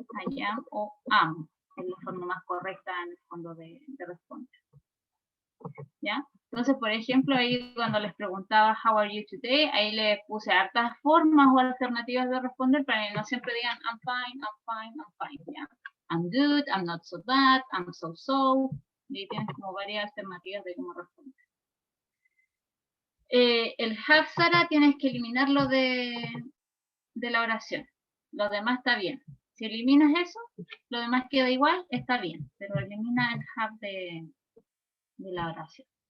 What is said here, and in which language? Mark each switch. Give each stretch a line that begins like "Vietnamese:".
English: I am o am,
Spanish: es la forma más correcta en el fondo de responder. ¿Ya? Entonces, por ejemplo, ahí cuando les preguntaba
English: how are you today,
Spanish: ahí les puse hartas formas o alternativas de responder para que no siempre digan
English: I'm fine, I'm fine, I'm fine.
Spanish: ¿Ya?
English: I'm good, I'm not so bad, I'm so.
Spanish: Y ahí tienes como varias alternativas de cómo responder. El have Sara tienes que eliminarlo de la oración. Lo demás está bien. Si eliminas eso, lo demás queda igual, está bien. Pero elimina el have de la oración.